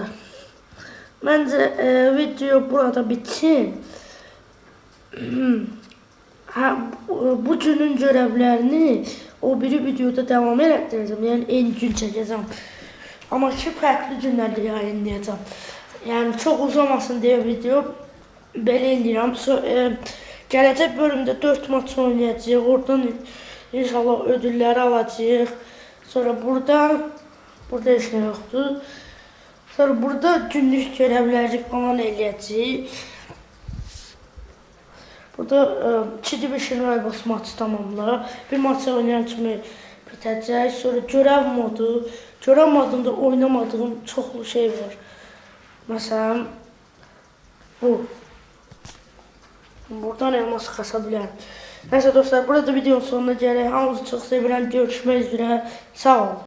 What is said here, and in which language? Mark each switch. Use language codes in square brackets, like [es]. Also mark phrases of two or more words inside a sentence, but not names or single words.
[tr] Bence video burada bitsin. Bu günün görevlerini o biri videoda devam ettireceğim. Yani en gün çekeceğim. Ama ki farklı günlerde yayınlayacağım. Yani çok uzamasın diye video belə eləyirəm. [az] Gələcək bölümdə 4 maç oynayacağıq. Oradan inşallah ödülləri alacağıq. Sonra burada heç nə yoxdur. Sonra burada günlük görevləri falan eləyəcəyik. Burada 2 Division Rivals maçı tamamla. Bir maç oynayan kimi bitəcək. Sonra görev modu. Görev modunda oynamadığım çoxlu şey var. Məsələn bu. Buradan elmas kasa bilərəm. Neyse dostlar, burada videonun sonuna gələk. Hamınızı çox sevirəm. Görüşmək üzrə. Sağ olun.